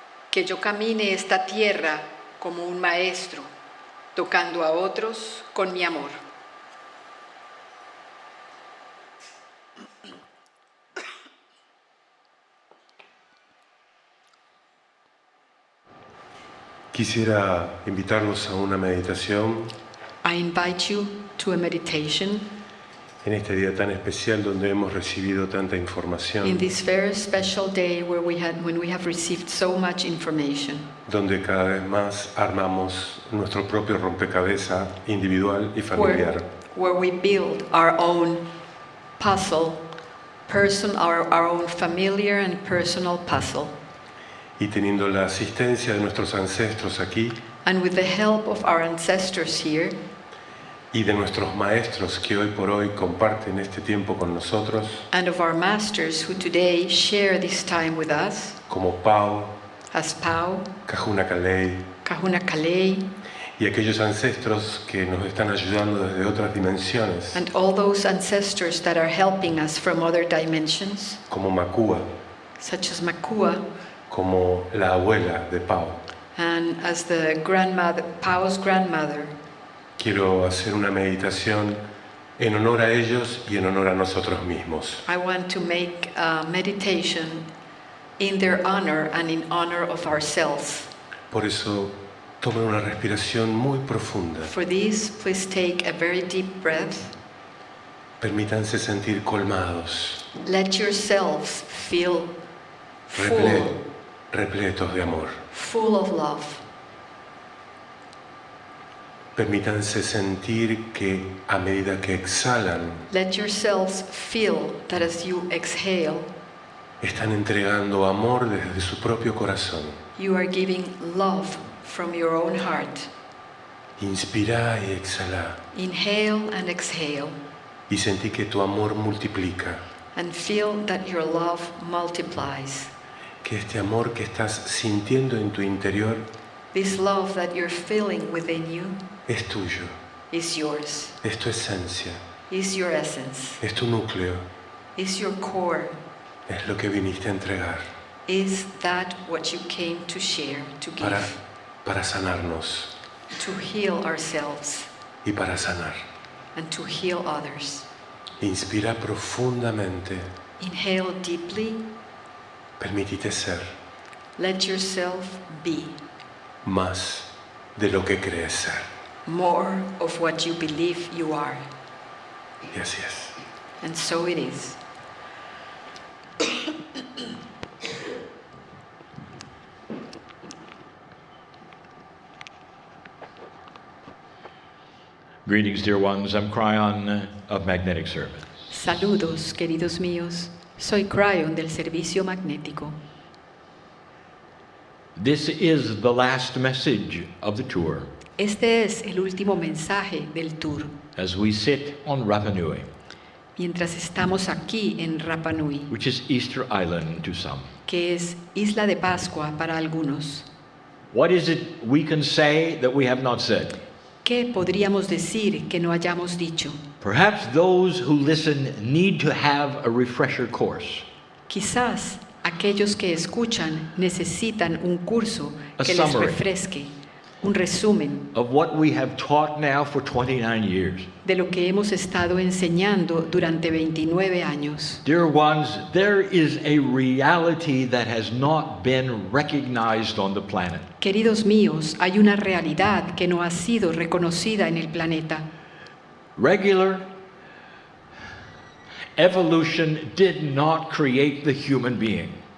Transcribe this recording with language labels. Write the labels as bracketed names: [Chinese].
[Spanish] Que yo camine esta tierra como un maestro, tocando a otros con mi amor. Quisiera invitarlos a una meditación [English] I invite you to a meditation [Spanish] en este día tan especial donde hemos recibido tanta [English] in [Spanish] información, [English] this very special day when we have received so much information, [Spanish] donde cada vez más armamos nuestro propio rompecabezas individual y familiar. [English] where we build our own puzzle, our own familiar and personal puzzle. [Spanish] Y teniendo la asistencia de nuestros ancestros aquí [English] And with the help of our ancestors here [Spanish] y de nuestros maestros que hoy por hoy comparten este tiempo con nosotros, [English] and of our masters who today share this time with us, [Spanish] como Pau, [English] as Pau, [Spanish] Kahuna Kalei, [English] Kahuna Kalei, [Spanish] y aquellos ancestros que nos están ayudando desde otras dimensiones, [English] and all those ancestors that are helping us from other dimensions, [Spanish] como Makua, [English] such as Makua, [Spanish] como la abuela de Pau, [English] And as the grandmother, Pao's grandmother, [Spanish] quiero hacer una meditación en honor a ellos y en honor a nosotros mismos. [English] I want to make a meditation in their honor and in honor of ourselves. [Spanish] Por eso, tomen una respiración muy profunda. [English] For this, please take a very deep breath. [Spanish] Permítanse sentir colmados, [English] Let yourselves feel full, [Spanish] repletos de amor. [English] full of love. [Spanish] Permítanse sentir que a medida que exhalan, [English] Let yourselves feel that as you exhale, [Spanish] están entregando amor desde su propio corazón. [English] you are giving love from your own heart. [Spanish] Inspira y exhala [English] Inhale and exhale, [Spanish] y sentí que tu amor multiplica, [English] and feel that your love multiplies. [Spanish] que este amor que estás sintiendo en tu interior [English] This love that you're feeling within you [Spanish] es tuyo, [English] is yours, [Spanish] es tu esencia, [English] is your essence, [Spanish] es tu núcleo, [English] is your core. [Spanish] es lo que viniste a entregar [English] Is that what you came to share, to give, [Spanish] para sanarnos [English] to heal ourselves [Spanish] y para sanar. [English] and to heal others? [Spanish] Inspira profundamente, [English] Inhale deeply, [Spanish] permítete ser [English] let yourself be [Spanish] más de lo que crees ser. [English] more of what you believe you are. [Spanish] Y así es. [English] And so it is. Greetings, dear ones. I'm Kryon of Magnetic Service. [Spanish] Saludos, queridos míos. Soy Kryon del Servicio Magnético. [English] This is the last message of the tour [Spanish] Este es el último mensaje del tour. [English] as we sit on Rapa Nui, [Spanish] Mientras estamos aquí en Rapa Nui, [English] which is Easter Island to some. [Spanish] que es Isla de Pascua para algunos. [English] What is it we can say that we have not said? [Spanish] ¿Qué podríamos decir que no hayamos dicho? [English] Perhaps those who listen need to have a refresher course, [Spanish] Quizás aquellos que escuchan necesitan un curso [English] A [Spanish] que les [English] summary. [Spanish] refresque, un resumen [English] of what we have taught now for 29 years. [Spanish] de lo que hemos estado enseñando durante 29 años. [English] Dear ones, there is a reality that has not been recognized on the planet. [Spanish] Queridos míos, hay una realidad que no ha sido reconocida en el planeta. [English] Regular evolution did not create the human being.